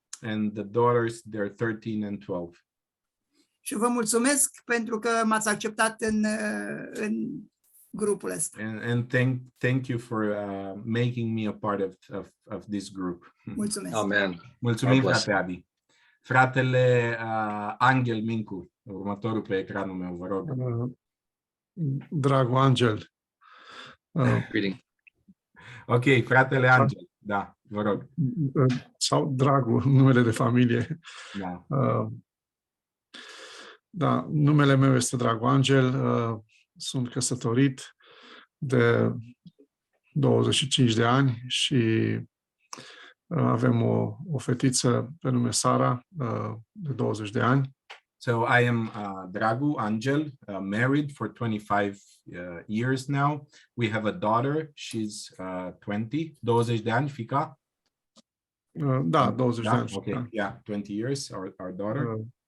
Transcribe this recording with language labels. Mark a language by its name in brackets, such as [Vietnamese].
[English] And the daughters, they're 13 and 12. [Romanian] Și vă mulțumesc pentru că m-ați acceptat în grupul ăsta. [English] And thank you for making me a part of this group. [Romanian] Mulțumesc. Amen. Mulțumim, [English] God bless. [Romanian] frate Adi. Fratele Angel Mincu, următorul pe ecranul meu, vă rog. Dragul Angel. [English] Greeting. [Romanian] Ok, fratele Angel, da, vă rog. Sau Dragul, numele de familie. Da. Da, numele meu este Dragul Angel. Sunt căsătorit de 25 de ani și avem o fetiță pe nume Sara, de 20 de ani. [English] So I am Dragu Angel, married for 25 years now. We have a daughter, she's [Romanian] 20 de ani, fica? Da, 20 de ani. [English] Okay, [Romanian] Da. [English] yeah, 20 years, our daughter.